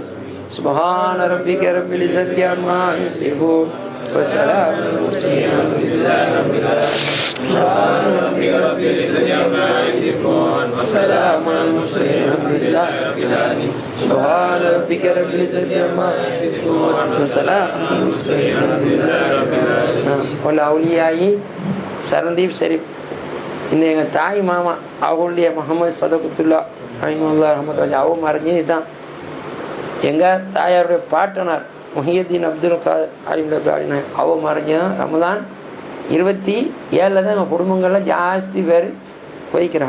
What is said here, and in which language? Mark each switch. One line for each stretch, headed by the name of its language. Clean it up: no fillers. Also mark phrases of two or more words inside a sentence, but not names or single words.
Arabic: سبحان ربك رب العزة عما يصفون وسلام على المرسلين والحمد لله رب العالمين. سبحان ربك رب العزة عما يصفون وسلام على المرسلين والحمد لله رب العالمين. سبحان ربك رب العزة عما يصفون وسلام على المرسلين والحمد لله رب العالمين.
Tamil: والأولياء சரந்தீப் ஷெரீப், இந்த எங்கள் தாய் மாமா அவங்களுடைய முகமது சதகுத்துல்லா
Arabic: رحمه الله رحمة الله
Tamil: அவங்க மறைஞ்சது தான். எங்கள் தாயாருடைய பாட்டனார் முஹியத்தீன் அப்துல் காதர் ஆலிம் அவ மறைஞ்சதான் ரமலான் 27 தான் எங்கள் குடும்பங்கள்லாம் ஜாஸ்தி பேர் போய்க்கிறான்.